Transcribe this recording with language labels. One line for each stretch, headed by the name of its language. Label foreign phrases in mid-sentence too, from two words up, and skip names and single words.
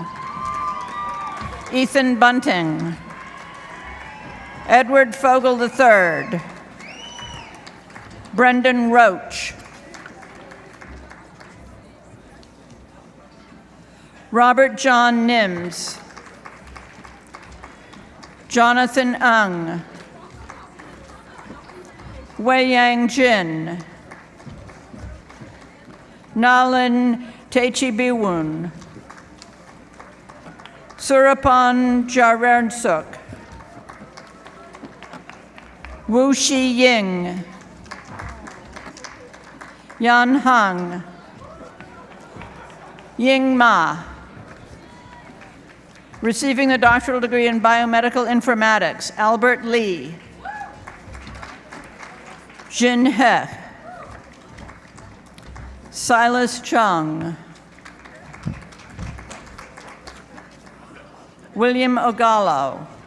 English: Ethan Bunting. Edward Fogel III. Brendan Roach. Robert John Nims. Jonathan Ung. Wei Yang Jin. Nalin Techibiwun. Surapan Jarentsuk. Wu Shi Ying. Yan Hang. Ying Ma. Receiving the doctoral degree in biomedical informatics, Albert Lee. Jin He. Silas Chung. William Ogallo.